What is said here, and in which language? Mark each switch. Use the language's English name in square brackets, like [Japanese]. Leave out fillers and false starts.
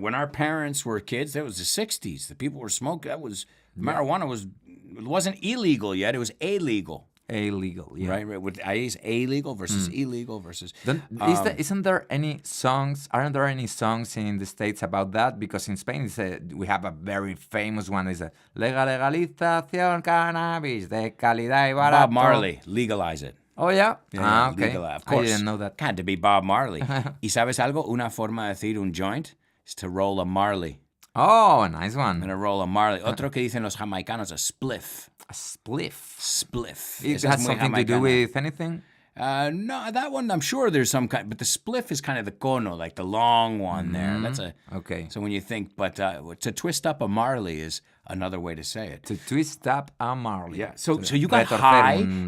[English] When our parents were kids, that was the 60s. The people were smoking. Marijuana wasn't illegal yet. It was illegal. Illegal, yeah. Right. With is illegal versus illegal versus. Isn't there any songs? Aren't there any songs in the States about that? Because in Spain, we have a very famous one. It's a [Spanish] legalización cannabis de calidad y barato. [English] Bob Marley, legalize it. Oh, yeah? Okay. Legalize. Of course. I didn't know that. Had to be Bob Marley. [Spanish] ¿Y sabes algo? Una forma de decir un [English] joint is to roll a Marley. Oh, a nice one. I'm going to roll a Marley. [Spanish] Otro que dicen los jamaicanos, a spliff. [English] A spliff. Spliff. It has something to do with anything? No, that one, I'm sure there's some kind, but the spliff is kind of the cono, like the long one there. That's okay. So when you think, but to twist up a Marley is another way to say it. To twist up a Marley. Yeah. So you got high.